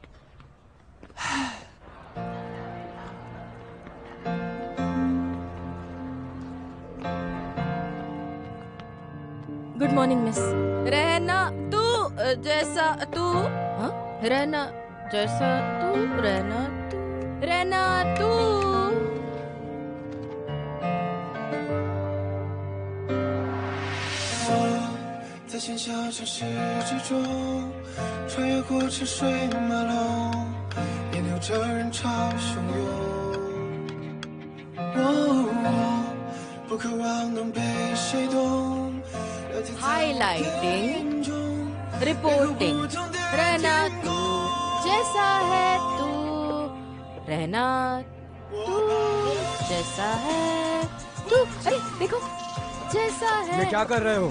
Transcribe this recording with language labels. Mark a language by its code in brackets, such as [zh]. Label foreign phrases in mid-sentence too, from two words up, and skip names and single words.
[en] Good morning miss. [hi] रहना तू जैसा तू, हाँ? रहना जैसा तू, रहना तू। [zh] 在喧嚣城市之中，穿越过车水马龙，也留着人潮汹涌。不渴望能被谁懂。 [en] highlighting, reporting, [hi] रहना तू जैसा है तू, रहना तू जैसा है तू। अरे देखो, जैसा है। ये क्या कर रहे हो?